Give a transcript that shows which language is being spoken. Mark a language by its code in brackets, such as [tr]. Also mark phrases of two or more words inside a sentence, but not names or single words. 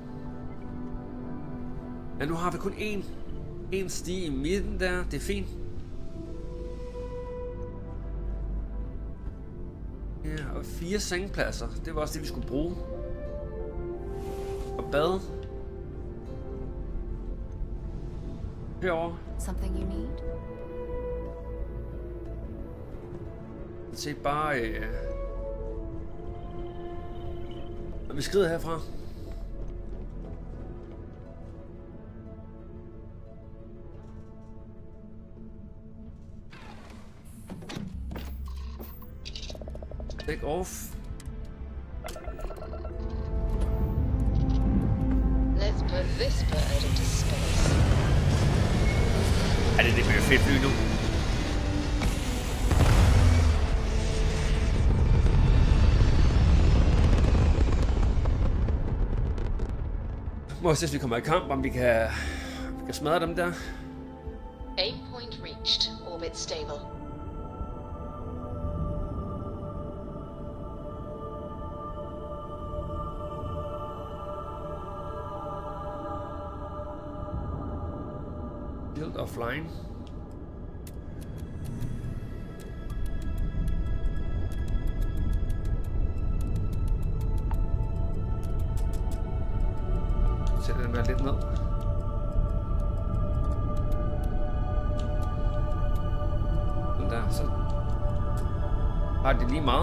[da] Men nu har vi kun én sti i midten der. Det er fint. Ja, og 4 sengepladser. Det var også det, vi skulle bruge. Og bad. Herovre. [en] Something you need? [da] Se bare... Og vi skrider herfra. [en] Take off. Let's put this bird into space. [da] Det bliver fedt fly nu. Må vi se, hvis vi kommer i kamp, om vi kan smadre dem der. [en] Aim point reached. Orbit stable. Build offline. [da] Sætter den der lidt ned. Den der, så har det lige meget.